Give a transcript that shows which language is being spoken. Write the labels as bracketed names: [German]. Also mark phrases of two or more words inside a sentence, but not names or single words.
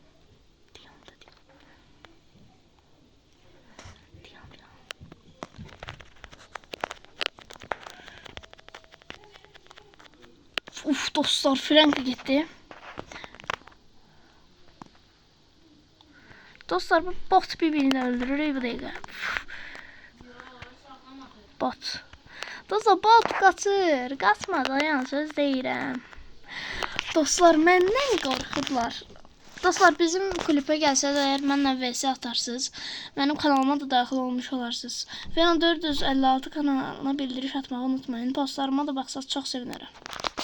[Turkish] Uf dostlar, Frank gitti. Dostlar, bu bot birbirini öldürür bu dakika. Bot. [Azerbaijani] Dostlar, bot qaçır. Qaçma, dayan, söz deyirəm. Dostlar, məndən qorxublar. Dostlar, bizim klipə gəlsəz, əgər mənlə vs atarsınız, mənim kanalıma da daxil olmuş olarsınız. Fena 456 kanalına bildiriş atmağı unutmayın. Postlarıma da baxsaz çox sevinərəm.